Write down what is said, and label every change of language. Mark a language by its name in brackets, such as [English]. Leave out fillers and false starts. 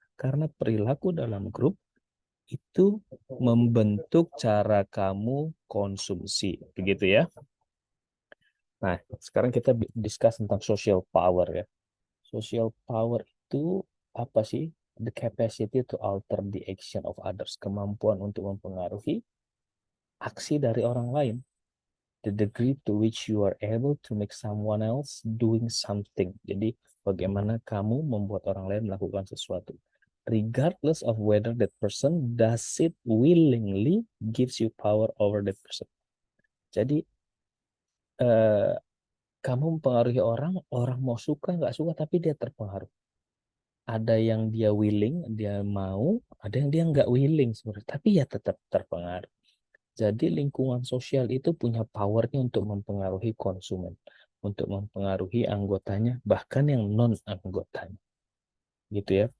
[Indonesian] Karena perilaku dalam grup itu membentuk cara kamu konsumsi, begitu ya. Nah, sekarang kita discuss tentang social power ya. Social power itu apa sih? [English] The capacity to alter the action of others, [Indonesian] kemampuan untuk mempengaruhi aksi dari orang lain. [English] The degree to which you are able to make someone else doing something. [Indonesian] Jadi bagaimana kamu membuat orang lain melakukan sesuatu. [English] Regardless of whether that person does it willingly, gives you power over that person. [Indonesian] Jadi eh, kamu mempengaruhi orang, orang mau suka nggak suka, tapi dia terpengaruh. Ada yang dia willing, dia mau, ada yang dia nggak willing sebenarnya, tapi ya tetap terpengaruh. Jadi lingkungan sosial itu punya powernya untuk mempengaruhi konsumen, untuk mempengaruhi anggotanya, bahkan yang non-anggotanya. Gitu ya.